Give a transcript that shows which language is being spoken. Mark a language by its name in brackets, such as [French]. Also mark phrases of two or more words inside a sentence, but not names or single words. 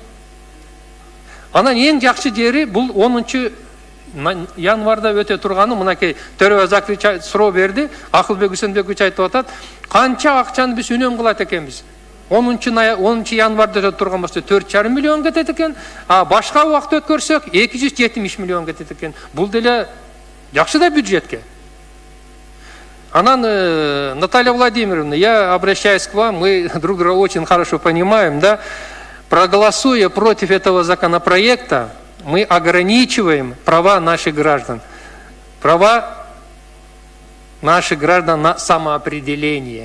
[Kyrgyz] Анан эң жакшы жери бул 10 январда өтө турганы, мынакей Төрөбө Закрач суроо берди, Акылбек Үсөнбекович айтып атат, канча акчаны биз үнөм кылат экенбиз? 10 январда өтө турган болсо 4,5 миллион кетет экен, а башка убакыт өткөрсөк 270 миллион кетет экен. Бул деле жакшы да бюджетке. [Russian] Анан Наталья Владимировна, я обращаюсь к вам, мы друг друга очень хорошо понимаем, да? Проголосуя против этого законопроекта, мы ограничиваем права наших граждан. Права наших граждан на самоопределение.